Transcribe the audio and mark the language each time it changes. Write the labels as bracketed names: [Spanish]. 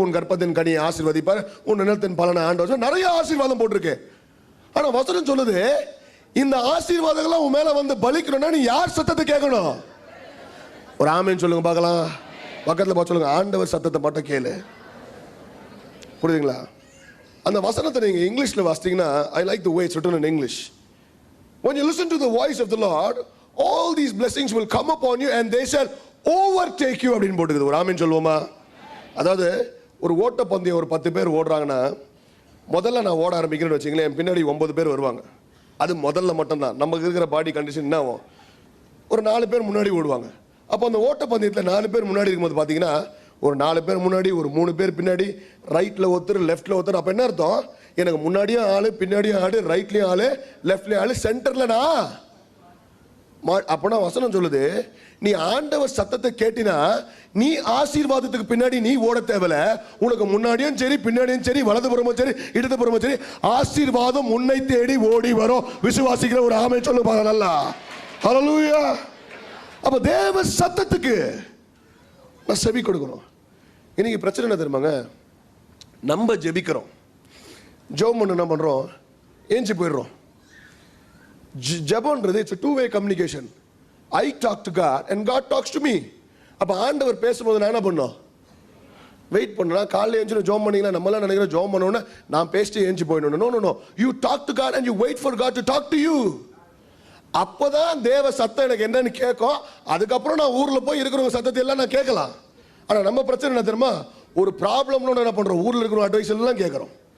[Tamil] உன் கர்ப்பத்தின் கனியை ஆசீர்வதிப்பார், உன் நிலத்தின் பலனை ஆண்டவர். நிறைய ஆசீர்வாதம் போட்டிருக்கு. ஆனா வசனம் சொல்லுது, இந்த ஆசீர்வாதங்கள்லாம் உன் மேல வந்து பலிக்கணும்னா நீ யார் சத்தத்தை கேட்கணும்? ஒரு ஆமென் சொல்லுங்க பார்க்கலாம். பக்கத்தில் பார்த்து சொல்லுங்க, ஆண்டவர் சத்தத்தை மட்டும் கேளு. புரியுதுங்களா? அந்த வசனத்தை நீங்க இங்கிலீஷ்ல வாசித்தீங்கன்னா, [English] I like the way it's written in English. When you listen to the voice of the Lord, all these blessings will come upon you and they shall overtake you [Tamil] அப்படின்னு போட்டுக்குது. ஒரு ஆமென் சொல்லுவோமா? அதாவது ஒரு ஓட்டப்பந்தயம் ஒரு 10 பேர் ஓடுறாங்கன்னா, முதல்ல நான் ஓட ஆரம்பிக்கிறேன்னு வச்சுங்களேன், என் பின்னாடி 9 பேர் வருவாங்க. அது முதல்ல மட்டும்தான். நமக்கு இருக்கிற பாடி கண்டிஷன் என்ன ஆகும்? ஒரு 4 பேர் முன்னாடி ஓடுவாங்க. அப்போ அந்த ஓட்டப்பந்தயத்தில் 4 பேர் முன்னாடி இருக்கும்போது பார்த்தீங்கன்னா, ஒரு 4 பேர் முன்னாடி, ஒரு 3 பேர் பின்னாடி, ரைட்ல ஒருத்தர், லெஃப்ட்ல ஒருத்தர். அப்ப என்ன அர்த்தம்? எனக்கு முன்னாடியும் ஆளு, பின்னாடியும் ஆளு, ரைட்லயும் ஆளு, லெஃப்ட்லயும் ஆளு, சென்டர்ல நான் அப்பனா வசனம் சொல்லுது, நீ ஆண்டவர் சத்தத்தை கேட்டினா நீ ஆசீர்வாதத்துக்கு பின்னாடி நீ ஓட தேவையில்ல. உனக்கு முன்னாடியும் சரி பின்னாடியும் சரி வலதுபுறமும் சரி இடதுபுறமும் சரி ஆசீர்வாதம் உன்னை தேடி ஓடி வரும். விசுவாசிக்கிற ஒரு ஆமென் சொல்லுங்க நல்லா. ஹல்லேலூயா. அப்ப தேவ சத்தத்துக்கு நான் செவி கொடுக்கணும். இன்னைக்கு பிரச்சனை என்ன தெரியுமாங்க, நம்ம ஜெபிக்கிறோம், ஜெபம் பண்ண என்ன பண்றோம், ஏஞ்சி போயிடுறோம். ஜெபம்ன்றது [English] It's a two-way communication. I talk to God and God talks to me. [Tamil] அப்ப ஆண்டவர் பேசும்போது நான் என்ன பண்ணோம், வெயிட் பண்ணலாம். காலையில் ஏஞ்சி ஜெபம் பண்ணீங்களா, நம்மளாம் நினைக்கிறோம் ஜெபம் பண்ணோன்னா நான் பேசிட்டு ஏஞ்சி போயிடணும். [English] No no no, you talk to God and you wait for God to talk to you. [Tamil] அப்பதான் தேவ சத்தம் எனக்கு என்னன்னு கேட்கும். அதுக்கப்புறம் நான் ஊர்ல போய் இருக்கிறவங்க சத்தத்தை எல்லாம் நான் கேட்கலாம். ஆனா நம்ம பிரச்சனை என்ன தெரியுமா, ஒரு ப்ராப்ளம்னு என்ன பண்றோம், ஊர்ல இருக்கிற அட்வைஸ் எல்லாம் கேட்கறோம்.